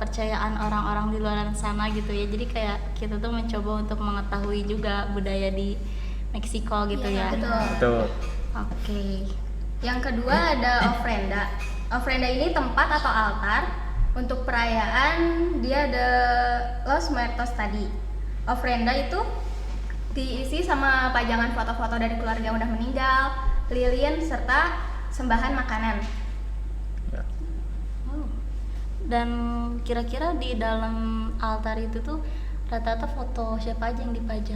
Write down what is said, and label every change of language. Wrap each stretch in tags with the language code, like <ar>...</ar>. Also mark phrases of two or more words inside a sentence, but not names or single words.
<id>kepercayaan orang-orang di luar sana gitu ya. Jadi kayak kita tuh mencoba untuk mengetahui juga budaya di Meksiko gitu Iya, ya. betul. Betul. Oke. Yang kedua ada ofrenda. Ofrenda ini tempat atau altar untuk perayaan Dia de los Muertos tadi. Ofrenda itu diisi sama pajangan foto-foto dari keluarga yang udah meninggal, lilin, serta sembahan makanan. Ya. Oh. Dan kira-kira di dalam altar itu tuh rata-rata foto siapa aja yang dipajang?</id>